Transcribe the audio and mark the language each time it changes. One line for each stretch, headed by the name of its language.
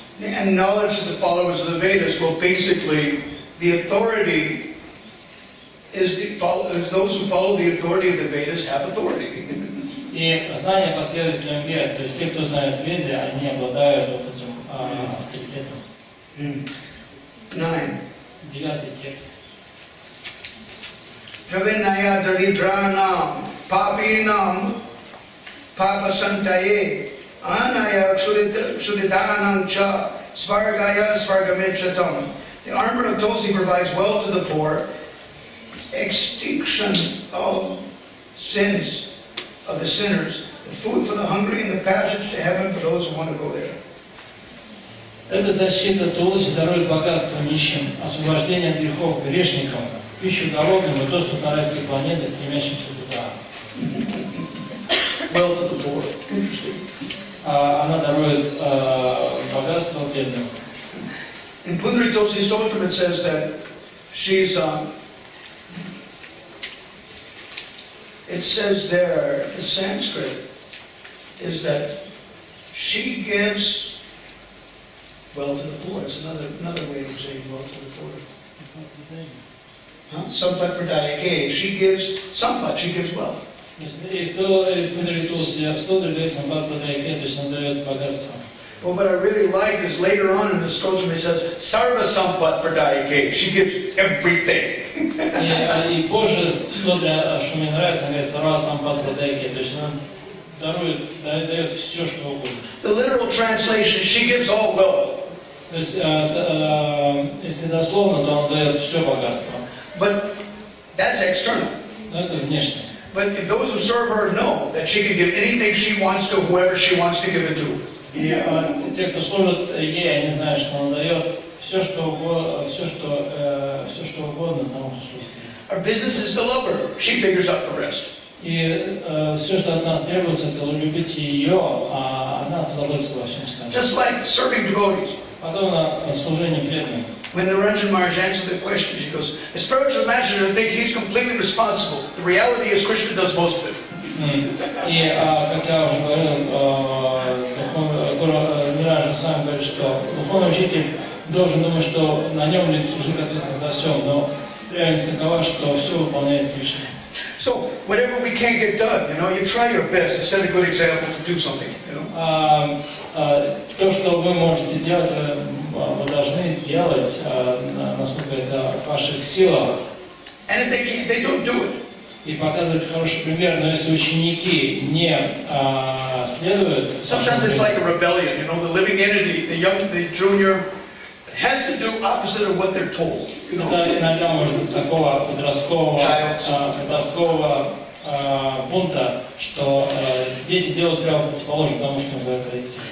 English: And knowledge of the followers of the Vedas, well, basically, the authority is those who follow the authority of the Vedas have authority.
Russian: И знание последователям вед, то есть те, кто знает веды, они обладают вот этим авторитетом.
English: 9.
Russian: 9 текст.
Sanskrit: Pravinaya daribranam papinam papasantaye anaya kshudidanam cha svargaya svargamichatam.
English: The armor of Tulsi provides wealth to the poor, extinction of sins of the sinners, the food for the hungry, and the passage to heaven for those who want to go there.
Russian: Эта защита Тулси дарует богатство нищим, освобождение от грехов грешникам, пищу голодным и доступ на райские планеты, стремящимся туда.
English: Wealth to the poor.
Russian: Она дарует богатство бедным.
English: In Pundari Tulsi's Stotram it says that she's, it says there, the Sanskrit is that she gives wealth to the poor. It's another way of saying wealth to the poor.
Sanskrit: Sampat pradayake.
English: She gives sampat, she gives wealth.
Russian: И в Пундари Тулси Стотре говорится
Sanskrit: сампат прадаяке,
Russian: то есть она дает богатство.
English: Well, what I really like is later on in the Stotram it says
Sanskrit: sarva sampat pradayake.
English: She gives everything.
Russian: И позже в Стотре, что мне нравится, она говорит
Sanskrit: сарва сампат прадаяке,
Russian: то есть она дает все, что угодно.
English: The literal translation is she gives all wealth.
Russian: То есть, если дословно, то он дает все богатство.
English: But that's external.
Russian: Но это внешне.
English: But those who serve her know that she can give anything she wants to whoever she wants to give it to.
Russian: И те, кто служит ей, они знают, что он дает все, что угодно, тому, кто служит.
English: Our business is to love her. She figures out the rest.
Russian: И все, что от нас требуется, это любить ее, а она позаботится обо всем остальном.
English: Just like serving devotees.
Russian: Подобно служению преданным.
English: When Niranjan Maharaj answered the question, she goes, the spiritual master think he's completely responsible. The reality is Krishna does most of it.
Russian: И, как я уже говорил, Ниранджан Свами говорит, что духовный учитель должен думать, что на нем лежит ответственность за все, но реальность такова, что все выполняет Кришна.
English: So, whatever we can't get done, you try your best to set a good example to do something,
Russian: То, что вы можете делать, вы должны делать, насколько это в ваших силах.
English: And if they don't do it.
Russian: И показывать хороший пример, но если ученики не следуют...
English: Sometimes it's like a rebellion, the living entity, the junior, has to do opposite of what they're told.
Russian: Это иногда может быть такого подросткового пункта, что дети делают прямо противоположно тому, что им говорят родители.